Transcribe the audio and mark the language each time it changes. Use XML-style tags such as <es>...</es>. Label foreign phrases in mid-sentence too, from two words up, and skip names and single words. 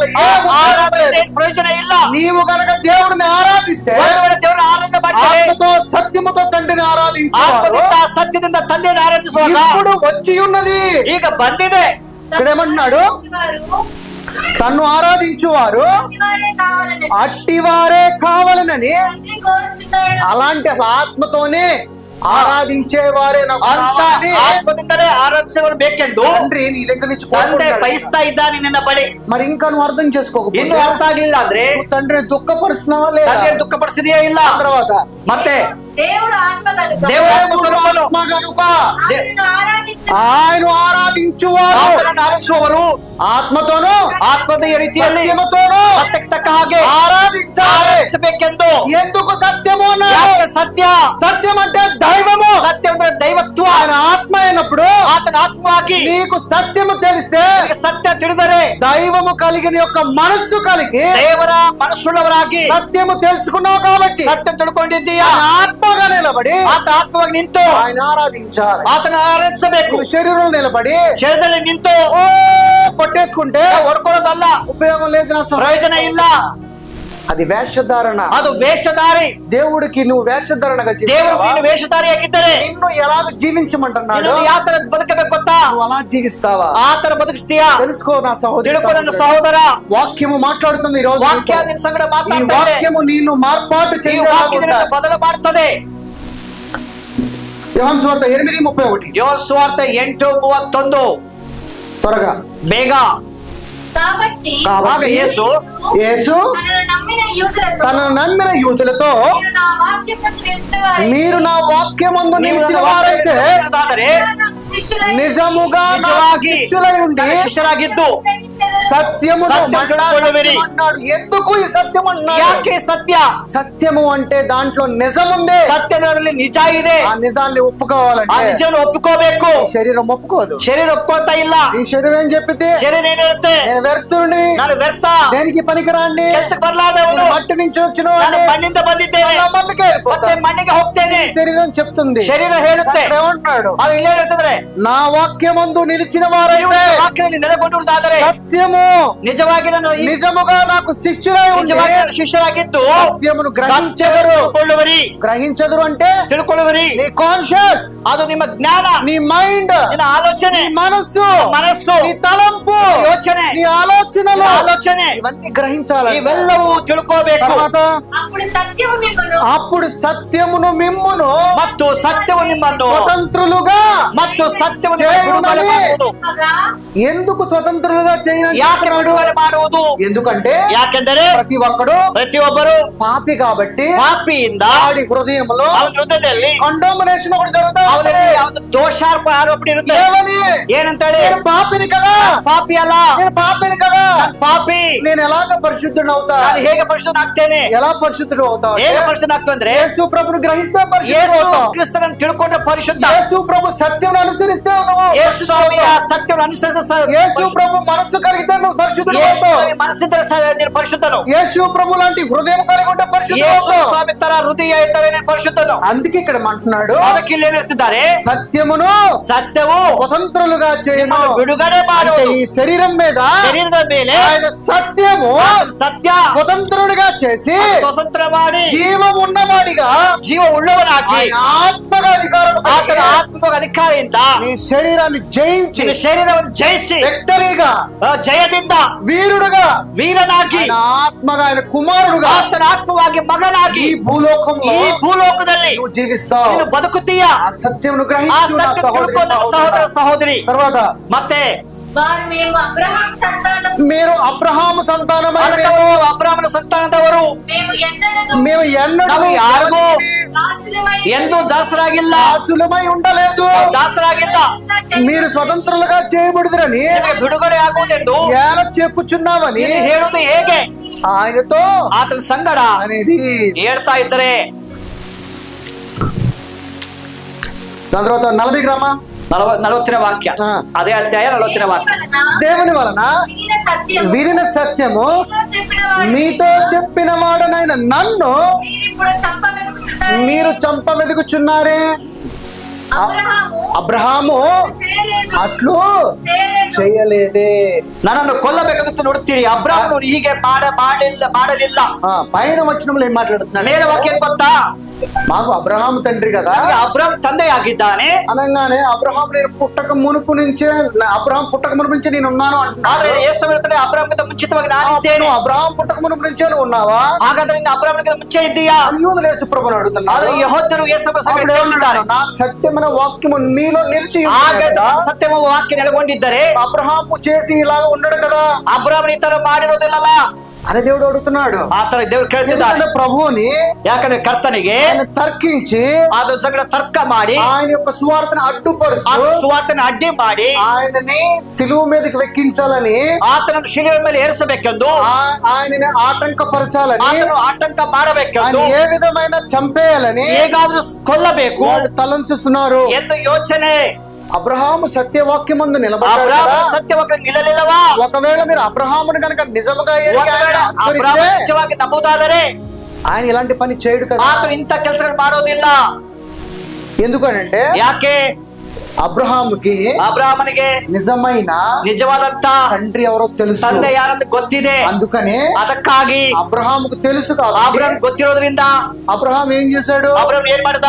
<kn>ಪ್ರಯೋಜನ ಇಲ್ಲ.</kn> <te>నీవు కనుక దేవుడిని ఆరాధిస్తే</te> <kn>ದೇವರ ಆರಾಧನೆ ಮಾಡ್ತಾರೆ.</kn> <te>ఆత్మతో సత్యముతో తండ్రిని ఆరాధించు.</te> <kn>ಆತ್ಮದಿಂದ ಸತ್ಯದಿಂದ ತಂದೆಯನ್ನು ಆರಾಧಿಸುವಾಗ</kn> <te>ఇప్పుడు వచ్చి ఉన్నది.</te> <kn>ಈಗ ಬಂದಿದೆ.</kn> <te>ఇక్కడ ఏమంటున్నాడు? తన్ను ఆరాధించువారు అట్టివారే కావాలనని. అలాంటి అసలు ఆత్మతోనే ఆరాధించేవారే</te> <kn>ಆತ್ಮದಿಂದಲೇ ಆರಾಧಿಸುವವರು ಬೇಕೆಂದು</kn> <te>తండ్రి నీ దగ్గర నుంచి</te> <kn>ತಂದೆ ಬಯಸ್ತಾ ಇದ್ದಾನೆ ನಿನ್ನ ಬಳಿ.</kn> <te>మరి ఇంకా నువ్వు అర్థం చేసుకోకపోతే,</te> <kn>ಇನ್ನು ಅರ್ಥ ಆಗ್ಲಿಲ್ಲ ಅಂದ್ರೆ</kn> <te>తండ్రిని దుఃఖపరుస్తున్నావా లేదా?</te> <kn>ತಂದೆ ದುಃಖಪಡಿಸಿದೆಯೇ ಇಲ್ಲ.</kn> <te>తర్వాత</te> <kn>ಮತ್ತೆ</kn> <te>దేవుడు ఆత్మ కనుక ఆయన ఆరాధించువారు,</te> <kn>ಆರಾಧಿಸುವವರು</kn> <te>ఆత్మతోనూ</te> <kn>ಆತ್ಮದ ರೀತಿಯಲ್ಲಿ</kn> <te>సత్యముతోనూ</te> <kn>ಸತ್ಯಕ್ಕೆ ತಕ್ಕ ಹಾಗೆ</kn> <te>ఆరాధించబెక్కెందు. ఎందుకు సత్యము అన్నాడు?</te> <kn>ಸತ್ಯ.</kn> <te>సత్యం అంటే దైవము.</te> <kn>ಸತ್ಯ ಅಂದ್ರೆ ದೈವತ್ವ.</kn> <te>ఆయన ఆత్మ అయినప్పుడు</te> <kn>ಆತನ ಆತ್ಮವಾಗಿ</kn> <te>నీకు సత్యము తెలిస్తే,</te> <kn>ಸತ್ಯ ತಿಳಿದರೆ</kn> <te>దైవము కలిగిన యొక్క మనస్సు కలిగి</te> <kn>ದೇವರ ಮನಸ್ಸುಳ್ಳವರಾಗಿ</kn> <te>సత్యము తెలుసుకున్నావు కాబట్టి</te> <kn>ಸತ್ಯ ತಿಳ್ಕೊಂಡಿದ್ದೀಯಾ.</kn> <te>ఆత్మగా నిలబడి</te> <kn>ಆತ ಆತ್ಮವಾಗಿ ನಿಂತು</kn> <te>ఆయన ఆరాధించాలి.</te> <kn>ಆತನ ಆರಾಧಿಸಬೇಕು.</kn> <te>శరీరంలో నిలబడి</te> <kn>ಶರೀರದಲ್ಲಿ ನಿಂತು</kn> <te>కొట్టేసుకుంటే</te> <kn>ಹೊಡ್ಕೊಳ್ಳೋದಲ್ಲ,</kn> <te>ఉపయోగం లేదు,</te> <kn>ಪ್ರಯೋಜನ ಇಲ್ಲ.</kn> <te>అది వేషధారణ.</te> <kn>ಅದು ವೇಷಧಾರಿ.</kn> <te>దేవుడికి నువ్వు వేషధారణగా</te> <kn>ದೇವರು ನೀನು ವೇಷಧಾರಿಯಾಗಿದ್ದರೆ</kn> <te>నిన్ను ఎలా జీవించమంటున్నాడు?</te> <kn>ಯಾವ ತರ ಬದುಕಬೇಕು ಗೊತ್ತಾ?</kn> <te>నువ్వు అలా జీవిస్తావా?</te> <kn>ಆ ತರ ಬದುಕಿಸ್ತೀಯಾ?</kn> <te>తెలుసుకో నా సహోదరి,</te> <kn>ತಿಳ್ಕೊ ನನ್ನ ಸಹೋದರ.</kn> <te>వాక్యము మాట్లాడుతుంది ఈ రోజు.</te> <kn>ವಾಕ್ಯ ನಿನ್ನ ಸಂಗಡ</kn> <te>ఈ</te> <kn>ಮಾತಾಡ್ತಾ ಇದೆ.</kn> <te>వాక్యము నిన్ను మార్పాటు</te> <kn>ಈ ವಾಕ್ಯ ನಿನ್ನನ್ನು ಬದಲು ಮಾಡುತ್ತದೆ.</kn> <te>యోహాను సువార్త 8:31.</te> <kn>ಯೋಹಾನ ಸುವಾರ್ತೆ 8:31.</kn> <te>త్వరగా</te> <kn>ಬೇಗ.</kn> <te>కాబట్టి యేసు తనను నమ్మిన యూదులతో మీరు నా వాక్యమందు నిలిచిన వారైతే నిజముగా నాకు శిష్యులై ఉండి</te> <kn>ಶಿಷ್ಯರಾಗಿದ್ದು</kn> <te>సత్యమును మాట్లాడుకొనువిరి అన్నాడు. ఎందుకు ఈ సత్యం అన్నాడు?</te> <kn>ಯಾಕೆ ಸತ್ಯ?</kn> <te>సత్యము అంటే దాంట్లో నిజముంది.</te> <kn>ಸತ್ಯದಲ್ಲಿ ನಿಜ ಇದೆ.</kn> <te>ఆ నిజాన్ని</te> <kn>ಆ</kn> <te>ఒప్పుకోవాలంటే</te> <kn>ನಿಜವನ್ನು ಒಪ್ಪಿಕೋಬೇಕು.</kn> <te>ఈ శరీరం ఒప్పుకోదు.</te> <kn>ಶರೀರ ಒಪ್ಕೋತಾ ಇಲ್ಲ.</kn> <te>ఈ శరీరం ఏం చెప్పింది?</te> <kn>ಶರೀರ ಏನ್ ಹೇಳುತ್ತೆ?</kn> <te>నేను వ్యర్థుడిని,</te> <kn>ನಾನು ವ್ಯರ್ಥ,</kn> <te>దేనికి పనికిరాండి,</te> <kn>ಕೆಲ್ಸಕ್ಕೆ ಬರ್ಲಾದವನು,</kn> <te>నేను మట్టి నుంచి వచ్చిన</te> <kn>ನಾನು ಮಣ್ಣಿಂದ ಬಂದಿದ್ದೇನೆ,</kn> <te>మన్నుకే</te> <kn>ಮತ್ತೆ ಮಣ್ಣಿಗೆ ಹೋಗ್ತೇನೆ.</kn> <te>శరీరం చెప్తుంది.</te> <kn>ಶರೀರ ಹೇಳುತ್ತೆ.</kn> <te>అక్కడ ఏమంటున్నాడు?</te> <kn>ಅದು ಇಲ್ಲೇ ಹೇಳ್ತಿದ್ರೆ,</kn> <te>నా వాక్యమందు నిలిచిన వారైతే</te> <kn>ವಾಕ್ಯದಲ್ಲಿ ನೆಲೆಗೊಂಡಿರುವುದಾದರೆ</kn> <te>సత్యము</te> <kn>ನಿಜವಾಗಿ ನಾನು</kn> <te>నిజముగా నాకు శిష్యులై ఉండి</te> <kn>ನಿಜವಾಗಿ ನಾನು ಶಿಷ್ಯರಾಗಿದ್ದು</kn> <te>సత్యమును గ్రహించెదరు.</te> <kn>ತಿಳ್ಕೊಳ್ಳುವರಿ.</kn> <te>గ్రహించెదరు అంటే</te> <kn>ತಿಳ್ಕೊಳ್ಳುವರಿ.</kn> <te>నీ కాన్షియస్,</te> <kn>ಅದು ನಿಮ್ಮ ಜ್ಞಾನ,</kn> <te>నీ మైండ్,</te> <kn>ನಿನ್ನ ಆಲೋಚನೆ,</kn> <te>నీ మనస్సు,</te> <kn>ಮನಸ್ಸು,</kn> <te>నీ తలంపు,</te> <kn>ಯೋಚನೆ,</kn> <te>నీ ఆలోచనలు,</te> <kn>ಆಲೋಚನೆ</kn> <te>ఇవన్నీ గ్రహించాలి.</te> <kn>ಇವೆಲ್ಲವೂ ತಿಳ್ಕೋಬೇಕು.</kn> <te>తర్వాత అప్పుడు సత్యము మిమ్మును అప్పుడు సత్యమును మిమ్మును</te> <kn>ಮತ್ತು ಸತ್ಯವು ನಿಮ್ಮನ್ನು</kn> <te>స్వతంత్రులుగా</te> <kn>ಮತ್ತು ಸತ್ಯವನ್ನು ಬಿಡುಗಡೆ ಮಾಡುವುದು.</kn> <te>ఎందుకు స్వతంత్రులుగా చేయని?</te> <kn>ಯಾಕೆ ಬಿಡುಗಡೆ ಮಾಡುವುದು?</kn> <te>ఎందుకంటే</te> <kn>ಯಾಕೆಂದರೆ</kn> <te>ప్రతి ఒక్కడు</te> <kn>ಪ್ರತಿಯೊಬ್ಬರು</kn> <te>పాపి కాబట్టి</te> <kn>ಪಾಪಿಯಿಂದ</kn> <te>వాడి హృదయంలో</te> <kn>ಅವನ ಹೃದಯದಲ್ಲಿ</kn> <te>కండోమినేషన్ ఒకటి జరుగుతా</te> <kn>ಅವನಲ್ಲಿ ಒಂದು ದೋಷಾರ್ಪ ಆರೋಪಣೆ ಇರುತ್ತೆ.</kn> <te>ఏమని?</te> <kn>ಏನಂತೇಳಿ?</kn> <te>నేను పాపిని కదా,</te> <kn>ಪಾಪಿ ಅಲ್ಲ,</kn> <te>నేను పాపిని కదా,</te> <kn>ನಾನು ಪಾಪಿ,</kn> <te>నేను ఎలాగ పరిశుద్ధుడు అవుతా?</te> <kn>ನಾನು ಹೇಗೆ ಪರಿಶುದ್ಧನಾಗ್ತೇನೆ?</kn> <te>ఎలా పరిశుద్ధుడు అవుతావు?</te> <kn>ಹೇಗೆ ಪರಿಶುದ್ಧನಾಗ್ತು ಅಂದ್ರೆ</kn> <te>యేసు ప్రభుని గ్రహిస్తే పరిశుద్ధుడు</te> <kn>ಯೇಸು</kn> <te>అవుతావు.</te> <kn>ಕ್ರಿಸ್ತನನ್ನು ತಿಳ್ಕೊಂಡ್ರೆ ಪರಿಶುದ್ಧ.</kn> <te>యేసు ప్రభు సత్యం అనుసరిస్తే నువ్వు</te> <kn>ಯೇಸು ಸ್ವಾಮಿಯ ಸತ್ಯವನ್ನು ಅನುಸರಿಸ</kn> <te>యేసు ప్రభు మనస్సు కలిగితే నువ్వు పరిశుద్ధుడు అవుతావు.</te> <kn>ಮನಸ್ಸಿದ್ರೆ ನೀನು ಪರಿಶುದ್ಧನು.</kn> <te>యేసు ప్రభు లాంటి హృదయం కలిగి ఉంటే పరిశుద్ధుడు</te> <kn>ಯೇಸು</kn> <te>అవుతావు.</te> <kn>ಸ್ವಾಮಿ ತರ ಹೃದಯ ಇದ್ದರೆ ನೀನು ಪರಿಶುದ್ಧನು.</kn> <te>అందుకే ఇక్కడ అంటున్నాడు,</te> <kn>ಅದಕ್ಕೆ ಇಲ್ಲಿ ಏನ್ ಹೇಳ್ತಿದ್ದಾರೆ?</kn> <te>సత్యమును</te> <kn>ಸತ್ಯವು</kn> <te>స్వతంత్రులుగా చేయను.</te> <kn>ನಿಮ್ಮನ್ನು ಬಿಡುಗಡೆ</kn> <te>అంటే</te> <kn>ಮಾಡುವುದು.</kn> <te>ఈ శరీరం మీద</te> <kn>ಶರೀರದ ಮೇಲೆ</kn> <te>ఆయన సత్యము</te> <kn>ಸತ್ಯ</kn> <te>స్వతంత్రుడిగా చేసి</te> <kn>ಸ್ವತಂತ್ರ ಮಾಡಿ</kn> <te>జీవం ఉన్నవాడిగా</te> <kn>ಜೀವ ಉಳ್ಳವನಾಗಿ</kn> <te>ఆయన ఆత్మగా అధికారం</te> <kn>ಆತನ ಆತ್ಮಕ ಅಧಿಕಾರದಿಂದ</kn> <te>నీ శరీరాన్ని జయించి</te> <kn>ನಿನ್ನ ಶರೀರವನ್ನು ಜಯಿಸಿ</kn> <te>విక్టరీగా</te> <kn>ಜಯದಿಂದ</kn> <te>వీరుడుగా</te> <kn>ವೀರನಾಗಿ</kn> <te>ఆయన ఆత్మగా ఆయన కుమారుడుగా</te> <kn>ಆತನ ಆತ್ಮವಾಗಿ ಮಗನಾಗಿ</kn> <te>ఈ భూలోకంలో</te> <kn>ಈ ಭೂಲೋಕದಲ್ಲಿ</kn> <te>నువ్వు జీవిస్తావు.</te> <kn>ನೀನು ಬದುಕುತ್ತೀಯ.</kn> <te>ఆ సత్యమును</te> <kn>ಆ</kn> <te>గ్రహించు నా</te> <kn>ಸತ್ಯ</kn> <te>సహోదరి,</te> <kn>ತಿಳ್ಕೊಂಡು ಸಹೋದರ సహోదరి.</kn> <te>తర్వాత</te> <kn>ಮತ್ತೆ</kn> <te>వారు మేము అబ్రహాము సంతానం, మీరు అబ్రహాము సంతానమైన</te> <kn>ಅದಕ್ಕವರು ಅಬ್ರಾಹ್ಮನ ಸಂತಾನದವರು</kn> <te>మేము ఎన్నడూ మేము ఎన్నడూ</te> <kn>ನಾವು ಯಾರಿಗೂ</kn> <te>దాసులమై</te> <kn>ಎಂದೂ ದಾಸರಾಗಿಲ್ಲ,</kn> <te>దాసులమై ఉండలేదు.</te> <kn>ದಾಸರಾಗಿಲ್ಲ.</kn> <te>మీరు స్వతంత్రులుగా చేయబడుదురని</te> <kn>ನಿಮಗೆ ಬಿಡುಗಡೆ ಆಗುವುದೆಂದು</kn> <te>ఎలా చెప్పుచున్నావని</te> <kn>ನೀನು ಹೇಳುವುದು ಹೇಗೆ?</kn> <te>ఆయనతో</te> <kn>ಆತನ ಸಂಗಡ</kn> <te>అనేది.</te> <kn>ಹೇಳ್ತಾ ಇದ್ದಾರೆ.</kn> <te>దాని తర్వాత 40 గ్రామ</te> <kn>40ನೇ ವಾಕ್ಯ, ಹಾ. ಅದೇ ಅಧ್ಯಾಯ 40ನೇ ವಾಕ್ಯ.</kn> <te>దేవుని వలన వినిన సత్యము వినిన సత్యము మీతో చెప్పిన వాడు మీతో చెప్పిన వాడనైన నన్ను మీరిప్పుడు చంపవెతుకుచున్నారు. మీరు చంపమెదుగుచున్నారే. అబ్రహాము చేయలేదు, అట్లు చేయలేదు. చేయలేదే.</te> <kn>ನನ್ನನ್ನು ಕೊಲ್ಲಬೇಕಂತ ನೋಡ್ತೀರಿ, ಅಬ್ರಾಹ್ಮನು ಹೀಗೆ ಮಾಡಲಿಲ್ಲ.</kn> <te>పైన వచనంలో ఏం మాట్లాడుతున్నాడు?</te> <kn>ಮೇಲೆ ವಾಕ್ಯ ಏನ್ ಗೊತ್ತಾ?</kn> <te>మాకు అబ్రహాము తండ్రి కదా,</te> <kn>ನನಗೆ ಅಬ್ರಾಹಂ ತಂದೆಯಾಗಿದ್ದಾನೆ.</kn> <te>అనగానే అబ్రహాం నేను పుట్టక మునుపు నుంచే అబ్రహాం పుట్టక మునుపు నుంచే నేను ఉన్నాను</te> <kn>ಆದ್ರೆ</kn> <te>అంటున్నాడు.</te> <kn>ಯೇಸು ಹೇಳ್ತಾನೆ ಅಬ್ರಾಹಂಗಿಂತ ಮುಂಚಿತವಾಗಿ ನಾನಿದ್ದೇನೆ.</kn> <te>అబ్రహాం పుట్టక మునుపు నుంచే నువ్వు ఉన్నావా?</te> <kn>ಹಾಗಾದ್ರೆ ನೀನು ಅಬ್ರಾಹಂಗಿಂತ ಮುಂಚೆ ಇದ್ದೀಯಾ?</kn> <te>యూదులు యేసు ప్రభువుని అడుగుతున్నారు.</te> <kn>ಆದ್ರೆ ಯೆಹೂದ್ಯರು ಯೇಸು</kn> <te>అప్పుడు ఏమన్నాడు? నా సత్యమైన వాక్యము నీలో నిలిచి ఉంది</te> <kn>ಆಗ</kn> <te>కదా.</te> <kn>ಸತ್ಯವ ವಾಕ್ಯ ನೆಲೆಗೊಂಡಿದ್ದರೆ</kn> <te>అబ్రహాము చేసి ఇలాగ ఉండడు కదా</te> <kn>ಅಬ್ರಾಹ್ಮನ ಈ ತರ ಮಾಡಿರೋದಿಲ್ಲಲ್ಲ</kn> <te>అని దేవుడు అడుగుతున్నాడు.</te> <kn>ಆ ತರ ದೇವ್ರು ಕೇಳ್ತಿದ್ದಾನೆ.</kn> <te>ఎందుకంటే ప్రభువుని</te> <kn>ಯಾಕಂದ್ರೆ ಕರ್ತನಿಗೆ</kn> <te>ఆయన తర్కించి</te> <kn>ಅದು ಸಂಗಡ ತರ್ಕ ಮಾಡಿ</kn> <te>ఆయన యొక్క సువార్తను</te> <kn>ಆ</kn> <te>అడ్డుపరుస్తూ</te> <kn>ಸುವಾರ್ತೆನ ಅಡ್ಡಿ ಮಾಡಿ</kn> <te>ఆయనని సిలువ మీదకి వెక్కించాలని,</te> <kn>ಆತನನ್ನು ಶಿಲುಬೆ ಮೇಲೆ ಏರಿಸಬೇಕೆಂದು,</kn> <te>ఆయనని ఆటంకపరచాలని,</te> <kn>ಆತನು ಆತಂಕ</kn> <te>ఆయన</te> <kn>ಮಾಡಬೇಕೆಂದು,</kn> <te>ఏ విధమైన చంపేయాలని</te> <kn>ಹೇಗಾದ್ರೂ ಕೊಲ್ಲಬೇಕು</kn> <te>వాళ్ళు తలంచుస్తున్నారు.</te> <kn>ಎಂದು ಯೋಚನೆ.</kn> <te>అబ్రహాము సత్యవాక్యమందు నిలబడ్డాడు</te> <kn>ಅಬ್ರಾಹ್ಮನು</kn> <te>కదా.</te> <kn>ಸತ್ಯವಾಗಿ ನಿಲ್ಲಲಿಲ್ಲವಾ?</kn> <te>ఒకవేళ మీరు అబ్రహాముని కనుక నిజముగా ఎరిగి ఆయన ఒకవేళ అనుసరిస్తే,</te> <kn>ಅಬ್ರಾಹ್ಮನು ನಿಜವಾಗಿ ನಂಬುವುದಾದರೆ</kn> <te>ఆయన ఇలాంటి పని చేయడు కదా.</te> <kn>ಆತನು ಇಂಥ ಕೆಲಸಗಳು ಮಾಡೋದಿಲ್ಲ.</kn> <te>ఎందుకనంటే</te> <kn>ಯಾಕೆ?</kn> <te>అబ్రహాముకి</te> <kn>ಅಬ್ರಾಹ್ಮನಿಗೆ</kn> <te>నిజమైన</te> <kn>ನಿಜವಾದಂತ</kn> <te>తండ్రి ఎవరో తెలుసు.</te> <kn>ತಂದೆ ಯಾರಂತ ಗೊತ್ತಿದೆ.</kn> <te>అందుకనే</te> <kn>ಅದಕ್ಕಾಗಿ</kn> <te>అబ్రహాముకు తెలుసు కాబట్టి</te> <kn>ಅಬ್ರಾಹ್ಮ ಗೊತ್ತಿರೋದ್ರಿಂದ</kn> <te>అబ్రహాం ఏం చేశాడు?</te> <kn>ಅಬ್ರಾಹ್ಮ ಏನ್ ಮಾಡ್ದ?</kn>